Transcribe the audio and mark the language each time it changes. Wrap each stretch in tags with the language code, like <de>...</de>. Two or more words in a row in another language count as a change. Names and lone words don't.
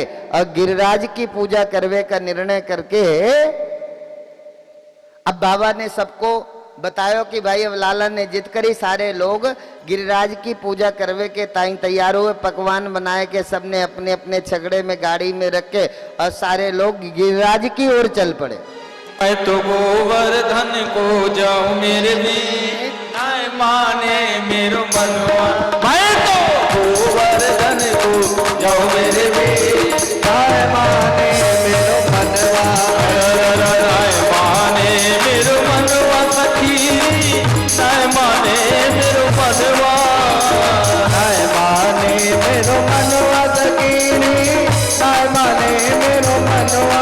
<bra>और गिरिराज की पूजा करवे का निर्णय करके अब बाबा ने सबको बतायो कि भाई अब लाला ने जिद करी, सारे लोग गिरिराज की पूजा करवे के ताई तैयार हुए, पकवान बनाए के सबने अपने अपने छगड़े में गाड़ी में रखे, और सारे लोग गिरिराज की ओर चल पड़े। मैं तो गोवर्धन को जाऊं मेरे भी नाय माने मेरो मनवा, मैं तो गोवर्धन को जाऊं मेरे भी नाय माने मेरो मनवा, नाय माने मेरो मनवा सखी, नाय माने मेरो मनवा, नाय माने मेरो मनवा सखी, नाय माने मेरो मनवा।</bra>